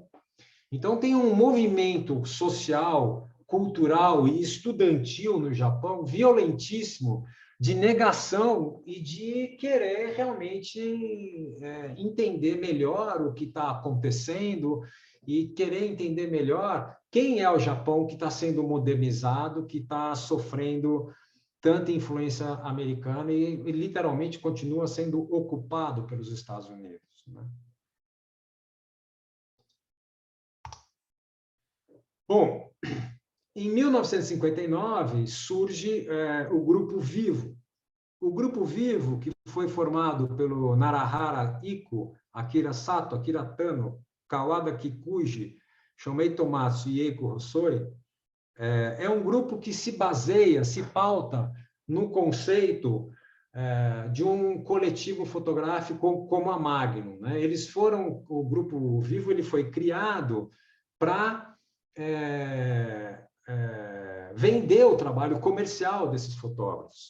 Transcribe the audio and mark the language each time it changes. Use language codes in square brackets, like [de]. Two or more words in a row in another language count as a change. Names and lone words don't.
[pt] Então, tem um movimento social, cultural e estudantil no Japão violentíssimo, de negação e de querer realmente entender melhor o que está acontecendo e querer entender melhor quem é o Japão que está sendo modernizado, que está sofrendo tanta influência americana e literalmente continua sendo ocupado pelos Estados Unidos, né? Bom, em 1959 surge o Grupo Vivo. O Grupo Vivo, que foi formado pelo Narahara Iko, Akira Sato, Akira Tano, Kawada Kikuji, Shomei Tomatsu e Eiko Hossoi, é um grupo que se baseia, se pauta no conceito de um coletivo fotográfico como a Magnum, né? O Grupo Vivo ele foi criado para vender o trabalho comercial desses fotógrafos.